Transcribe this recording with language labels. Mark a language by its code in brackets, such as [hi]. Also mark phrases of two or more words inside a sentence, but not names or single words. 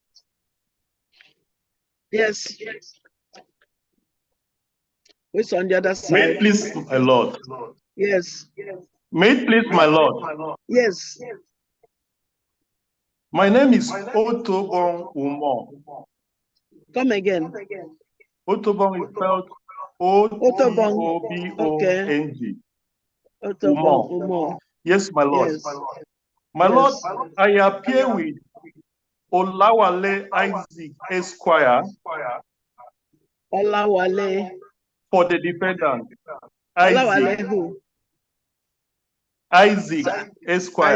[en] Yes. Who's on the other side? May it please, my lord. Yes. May it please, my lord. Yes. My name is Otobon Umo. Come again. Otobon is spelled O-T-O-B-O-N-G. Otobon Umo. Yes, my lord. Yes. My lord, I appear with Olawale Isaac Esquire. Olawale. For the defendant. Olawale who? Isaac Esquire.